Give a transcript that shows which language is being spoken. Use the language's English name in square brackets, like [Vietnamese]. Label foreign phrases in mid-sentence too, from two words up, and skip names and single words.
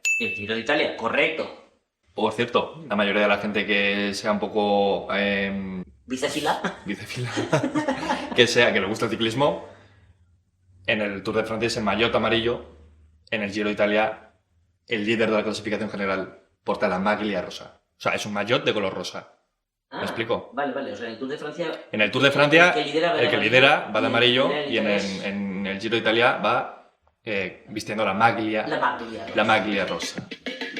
[Spanish] El Giro de Italia, correcto. Por cierto, la mayoría de la gente que sea un poco ¿Bicefila? bicefila, que le gusta el ciclismo, en el Tour de Francia es el maillot amarillo, en el Giro de Italia el líder de la clasificación general porta la [Italian] maglia rosa. [Spanish] O sea, es un maillot de color rosa. ¿Me explico? Vale, vale. O sea, en el Tour de Francia... En el Tour de Francia, el que lidera va de amarillo el y en el Giro de Italia va vistiendo la maglia, [Italian] La maglia. la maglia rosa.